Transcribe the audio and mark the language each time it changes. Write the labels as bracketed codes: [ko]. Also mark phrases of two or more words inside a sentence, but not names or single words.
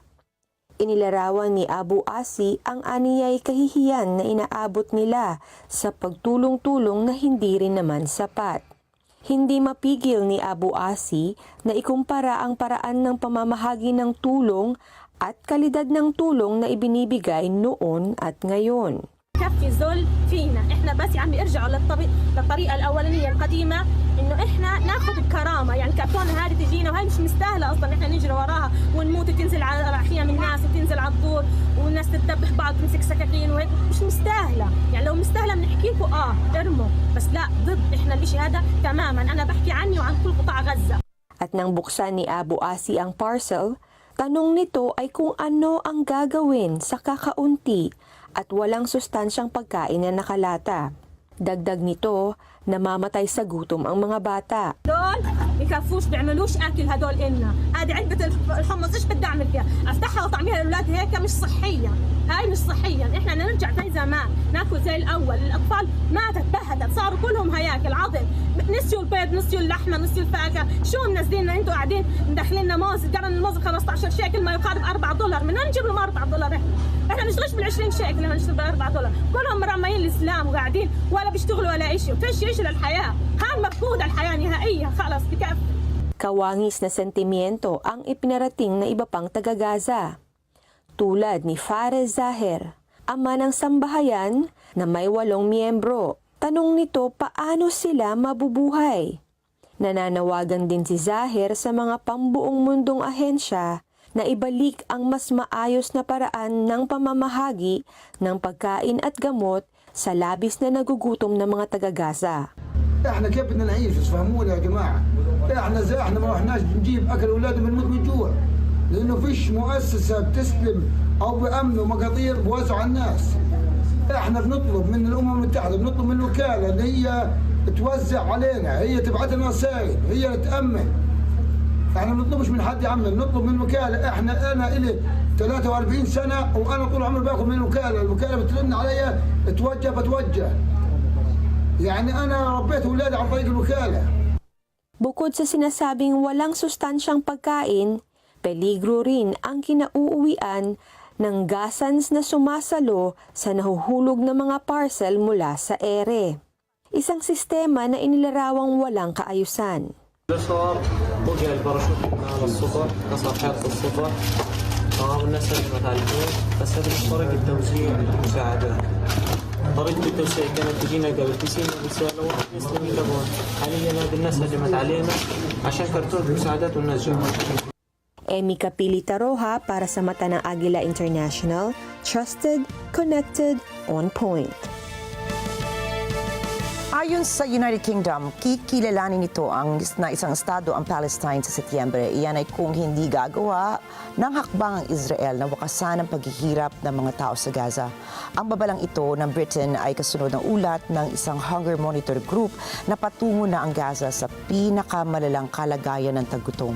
[tl] Inilarawan ni Abu Asi ang aniyay kahihiyan na inaabot nila sa pagtulong-tulong na hindi rin naman sapat. Hindi mapigil ni Abu Asi na ikumpara ang paraan ng pamamahagi ng tulong at kalidad ng tulong na ibinibigay noon at ngayon. [ar] كفي ذل فينا احنا بس عم يرجعوا للطريقه الاولانيه القديمه انه احنا ناخذ بكرامه يعني كرتونه هذه تجينا وهي مش مستاهله اصلا احنا نجري وراها ونموت وتنزل على خيام الناس وتنزل على الدور والناس تتذبح بعض تمسك سكاكين وهيك مش مستاهله يعني لو مستاهله بنحكي لكم ارموا بس لا ضد احنا الشيء هذا تماما انا بحكي عني وعن كل قطاع غزه. [tl] At nang buksan ni Abu Asi ang parcel, tanong nito ay kung ano ang gagawin sa kakaunti at walang sustansyang pagkain na nakalata. Dagdag nito, namamatay sa gutom ang mga bata. [ar] دول بكفوش بيعملوش اكل هدول إلنا، هذه علبة الحمص ايش بدي اعمل فيها؟ افتحها واطعميها للاولاد هيك مش صحية، هاي مش صحية، احنا بدنا نرجع زي زمان، ناكل زي الاول، الاطفال ماتت بهدت، صاروا كلهم هياكل عظم، نسيوا البيض، نسيوا اللحمة، نسيوا الفاكهة، شو منزلين انتوا قاعدين مدخلين لنا موز، قرن الموز 15 شيكل ما يقارب $4، من وين نجيب لهم $4 احنا بنشتغلش بال20 شيكل لما نشتغل ب$4، كلهم مرميين الاسلام وقاعدين ولا بيشتغلوا ولا شيء، فيش شيء للحياة، هاي مفقودة الحياة نهائيا خلص بكفي. [tl] Kawangis na sentimiento ang ipinarating na iba pang taga-Gaza. Tulad ni Flores Zahir, ama ng sambahayan na may 8 miyembro. Tanong nito paano sila mabubuhay. Nananawagan din si Zahir sa mga pambuong mundong ahensya na ibalik ang mas maayos na paraan ng pamamahagi ng pagkain at gamot sa labis na nagugutom ng mga taga-Gaza. [ar] احنا كيف بدنا نعيش تفهمونا يا جماعه احنا ما رحناش نجيب اكل اولادنا بنموت من جوع لانه فيش مؤسسه بتسلم او بامن ومقاطير بوزع على الناس احنا بنطلب من الامم المتحده بنطلب من الوكاله اللي هي توزع علينا هي تبعث لنا رسائل هي اللي تامن احنا ما بنطلبش من حد يعمل نطلب من الوكاله انا الي 43 سنه وانا طول عمري باخذ من الوكاله بترن علي بتوجه يعني أنا ربيت أولادي عن طريق الوكالة. [tl] Bukod sa sinasabing walang sustansyang pagkain, peligro rin ang kinauuwian ng Gazans na sumasalo sa nahuhulog na mga parcel mula sa ere. Isang sistema na inilarawang walang kaayusan. [ar] طريقة التوسيع كانت تجينا قبل 90 رسالة واحد مسلمين لبون حاليا هذه الناس هجمت علينا عشان كرتون المساعدات والناس جاءوا. [tl] Emi Kapilita Roja para sa mata ng Agila International, [en] trusted, connected, on point. [tl] Ayon sa United Kingdom, kikilalanin nito na isang estado ang Palestine sa Setyembre. Iyan ay kung hindi gagawa ng hakbang ang Israel na wakasan ang paghihirap ng mga tao sa Gaza. Ang babalang ito ng Britain ay kasunod ng ulat ng isang hunger monitor group na patungo na ang Gaza sa pinakamalalang kalagayan ng taggutom.